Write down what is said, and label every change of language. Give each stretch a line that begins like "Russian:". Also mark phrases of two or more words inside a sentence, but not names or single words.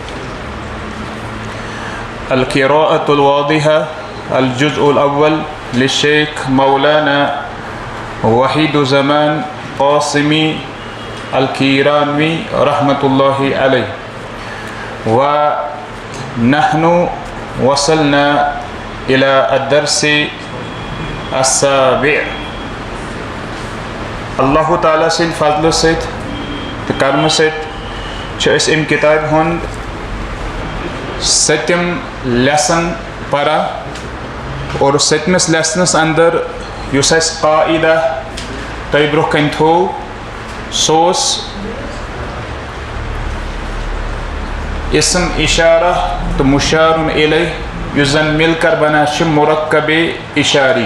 Arabic: القراءة الواضحة الجزء الأول للشيخ مولانا وحيد زمان قاسمي الكيرانوي رحمة الله عليه. ونحن وصلنا إلى الدرس السابع.
Kashmiri: اللہ تعالیٰ سٕنٛدِ فضلہٕ سۭتۍ تہٕ کرمہٕ سۭتۍ چھِ أسۍ اَمہِ کِتابہِ ہُنٛد 7م لیسن پران اور 7مِس لیسنس اندر یُس اَسہِ قاعدہ تۄہہِ برونٛہہ کَنہِ تھوٚو سُہ اوس اسم اشارہ تہٕ مشارun الیہ یُس زن
Urdu: مِل کر
Kashmiri: بنان چھِ مرکب اشاری.